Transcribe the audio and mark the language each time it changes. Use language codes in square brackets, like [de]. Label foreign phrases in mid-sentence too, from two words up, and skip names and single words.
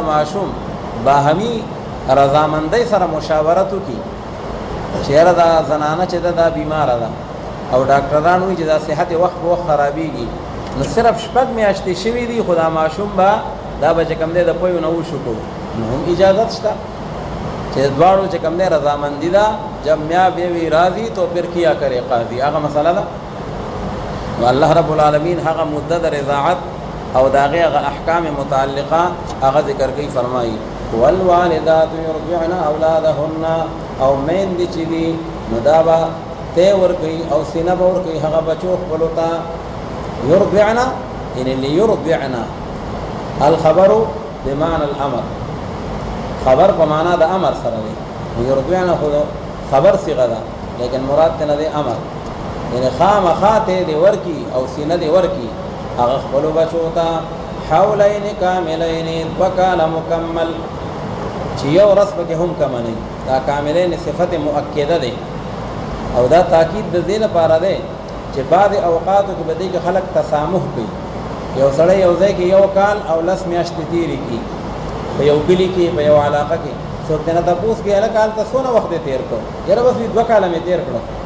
[ps] ماشوم باهمي رضامندۍ سره مشاورت وکړي چې یاره دا زنانه چې ده دا بیماره ده او ډاکټران وایي چې دا صحت وخت په وخت خرابېږي نو صرف 6 میاشتې شوي دي خو دا ماشوم به دا به چې کوم دی د پویو نه وشو کوو نو هم اجازت شته چې دواړو چې کوم دی رضامندي ده [ur] جب میاں بیوی راضی تو پھر کیا کرے قاضی [ps] هغه مسله ده نو الله رب العالمین هغه مدت د رضاعت او د هغې هغه احکام متعلقه هغه ذکر کوي فرمایي [ar] والوالدات یرضعن اولادهن [ps] او میندې چې دي نو دا به تی ورکوي او سینه به ورکوي هغه بچو خپلو ته [ar] يرضعنا يعني ليرضعنا الخبر بمعنى الامر خبر بمعنى [ps] ده امر سره دی يرضعنا خبر صيغه ده لیکن مراد ته نه دی امر یعنی خامخاته دی ورکی او سینه دی ورکی هغه خپل بچو ته [ar] حولین کاملین [ps] وکاله مکمل چې یو رس پکې هم کم نه دا کاملین صفت مؤکده ده او دا تاکید د دې لپاره ده چې بعض اوقاتو کې بدی کې خلق تسامح کوي یو سړی یو ځای کې یو کال او 10 میاشتې تیرې کی په یو کلی کې په یو علاقه کې څوک نه تاسو کې هله کال ته څونه وخت تیر کړ یاره بس 2 کال مې تیر کړ